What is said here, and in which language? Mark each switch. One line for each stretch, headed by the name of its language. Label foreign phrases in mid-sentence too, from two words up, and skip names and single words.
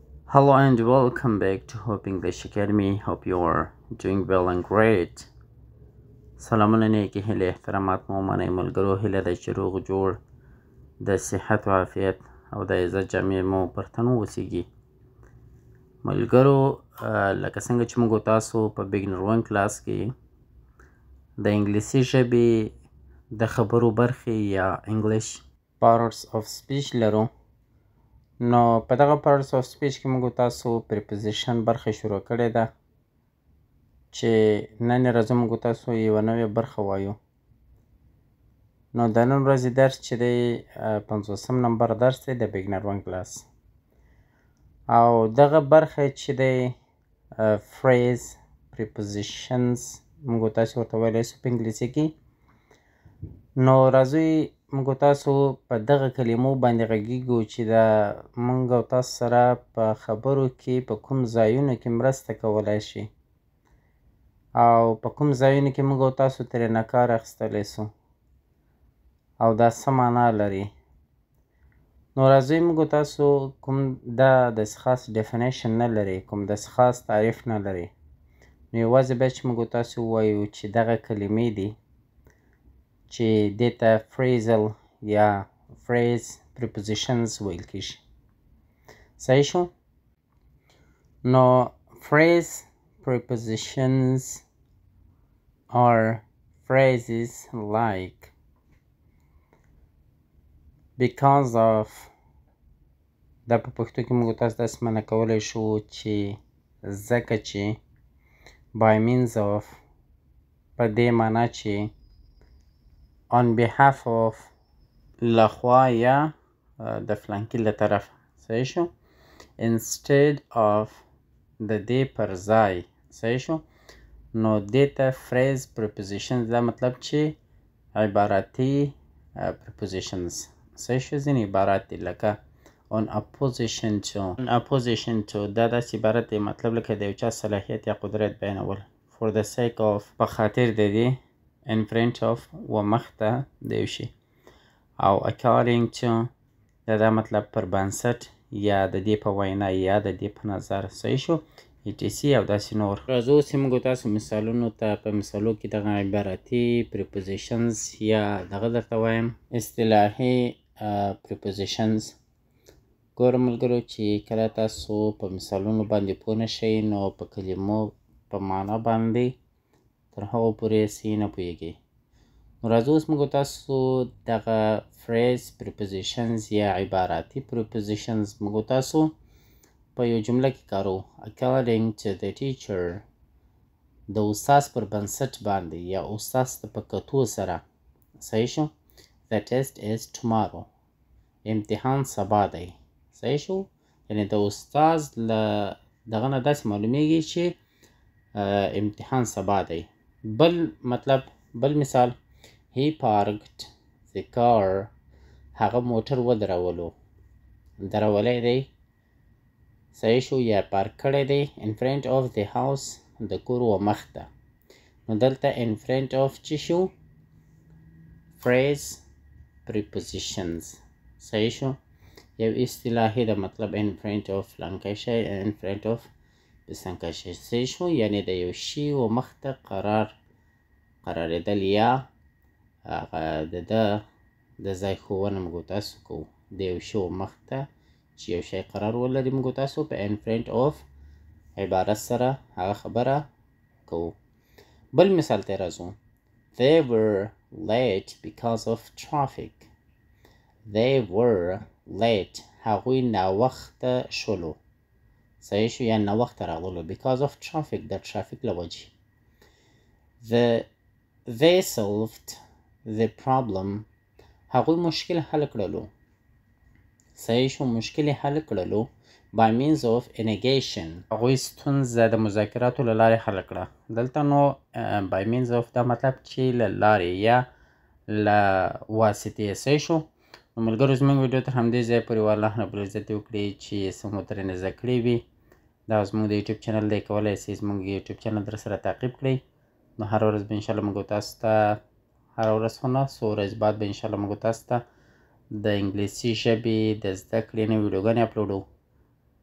English: Hello and welcome back to Hope English Academy. Hope you are doing well and great.
Pashto: سلامونه نیکی هیله احترامات مو منئ ملګرو. هیله ده چې روغ جوړ د صحت و عافیت او د عزت جامې مو پر تن واوسیږي. ملګرو لکه څنګه چې موږ تاسو په بګنر 1 کلاس کې د انګلیسي ژبې د خبرو برخې یا انګلیش
English: parts of speech
Pashto: لرو، نو په دغه
English: parts of speech
Pashto: کې موږ تاسو preposition برخه شروع کړې ده چې نن ورځ موږ تاسو یوه نوې برخه وایو. نو د نن ورځې درس چې دی 50 نمبر درس دی د بګنر 1 کلاس، او دغه برخه چې دی
English: phrase prepositions
Pashto: موږ تاسو ورته ویلی سو په انګلیسي کې. نو راځئ موږ تاسو په دغه کلمو باندې غږیږو چې دا موږ او تاسو سره په خبرو کې په کوم ځایونو کې مرسته کولی شي او په کوم ځایونو کې موږ او تاسو ترېنه کار اخیستلی سو او دا څه معنا لري. نو راځئ موږ تاسو کوم دا داسې خاص ډیفینیشن نه لري، کوم داسې خاص تعریف نه لري، نو یوازې باید چې موږ تاسو ووایو چې دغه کلمې دي چې دې ته phrasal یا
English: phrase prepositions
Pashto: ویل کېږي. صحیح شو؟
English: نو phrase prepositions are phrases like because of.
Pashto: دا په پښتو کې موږ تاسو داسې معنا کولی شو چې ځکه چې
English: by means of
Pashto: په دې معنا چې
English: on behalf of
Pashto: لخوا یا د فلانکي له طرفه. صحیح شو؟
English: instead of
Pashto: د دې پر ځای. صحیح شو؟ نو دې ته
English: phrase prepositions
Pashto: دا مطلب چې عباراتي prepositions. صحیح شو؟ ځینې عبارات دي لکه
English: on opposition to
Pashto: دا داسې عبارت دی مطلب لکه د یو چا صلاحیت یا قدرت بیانول.
English: for the sake of
Pashto: په خاطر د دې
English: in front of
Pashto: و مخته د یو شي، او
English: according to
Pashto: دا مطلب پر بنسټ یا د دې په وینا یا د دې په نظر. صحیح شو؟ etc او داسې نور. راځو چې موږ تاسو مثالونو ته په مثالو کې دغه عبارتي prepositions یا دغه درته وایم اصطلاحي prepositions. ګورم ملګرو چې کله تاسو په مثالونو باندې پوه نه شئ نو په کلمو په معنا باندې تر هغو پورې سي نه پوهېږئ. نو راځو اوس موږ تاسو دغه
English: phrase prepositions
Pashto: یا عباراتي prepositions موږ تاسو په یو جمله کې کارو.
English: according to the teacher
Pashto: د استاد پر بنسټ باندې یا استاد ته په کتو سره. صحیح شو؟
English: the test is tomorrow
Pashto: امتحان سبا دی. صحیح شو؟ یعنې د استاد له دغه نه داسې معلومیږي چې امتحان سبا دی. بل مطلب بل مثال
English: he parked the car
Pashto: هغه موټر ودرولو، درولی دی. صحیح شو؟ یا پارک کړی دی
English: in front of the house
Pashto: د کور و مخ ته. نو دلته
English: in front of
Pashto: چې شو
English: phrase prepositions.
Pashto: صحیح شو؟ یو اصطلاحي د مطلب
English: in front of
Pashto: فلانکی شی
English: in front of
Pashto: بسنکی شی. صحیح شو؟ یعنې د یو شي و مخ ته قرارېدل یا هغه د ځای ښوونه موږ تاسو کوو. د یو شي و مخ ته چې یو شی قرار ولري موږ تاسو په
English: in front of
Pashto: عبارت سره هغه خبره کوو. بل مثال ته راځو.
English: they were late because of traffic. they were late
Pashto: هغوی ناوخته شولو. صحیح شو؟ یا ناوخته راغلو
English: because of traffic
Pashto: د ترافیک له وجې.
English: they solved the problem
Pashto: هغوی مشکل حل کړلو. صحیح شو؟ مشکل حل کړلو
English: by means of negation
Pashto: هغوی ستونزه د مذاکراتو له لارې حل کړه. دلته نو
English: by means of
Pashto: دا مطلب چې له لارې یا له واسطې. صحیح شو؟ نو ملګرو زموږ ویډیو تر همدې ځایه پورې والله رب العزت وکړي چې څه مو ترېنه زده کړي وي. دا زموږ د یوټیوب چینل دی، کولی شئ زموږ یوټیوب چینل در سره تعقیب کړئ. نو هره ورځ به انشاءالله موږ تاسو ته هره ورځ خو نه څو ورځې بعد به انشاءالله موږ تاسو ته د انګلیسي ژبې د زده کړې نوې ویډیوګانې اپلوډوو.